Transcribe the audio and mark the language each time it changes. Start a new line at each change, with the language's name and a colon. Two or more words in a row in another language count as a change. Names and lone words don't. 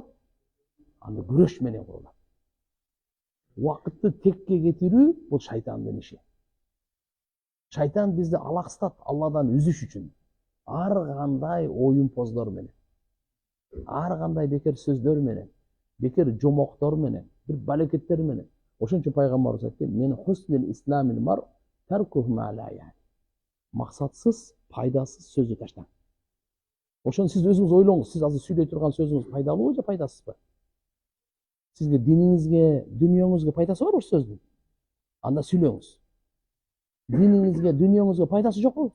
Kyrgyz: Аны күрөш менен курулат. Убакытты текке кетирүү бул шайтандын иши. Шайтан бизди алаксытат Алладан үзүш үчүн. Ар кандай оюн поздор менен, ар кандай бекер сөздөр менен, бекер жомоктор менен, бир балекеттер менен. Ошон үчүн пайгамбарыбыз айтты:
Arabic: "من حسن إسلام المرء تركه ما لا يعنيه."
Kyrgyz: Максатсыз, пайдасыз сөздү таштаң. Ошону сиз өзүңүз ойлоңуз. Сиз азыр сүйлөй турган сөзүңүз пайдалуубу же пайдасызбы? Сизге диниңизге, дүйнөңүзгө пайдасы барбы ошол сөздүн? Анда сүйлөңүз. Диниңизге, дүйнөңүзгө пайдасы жокпу?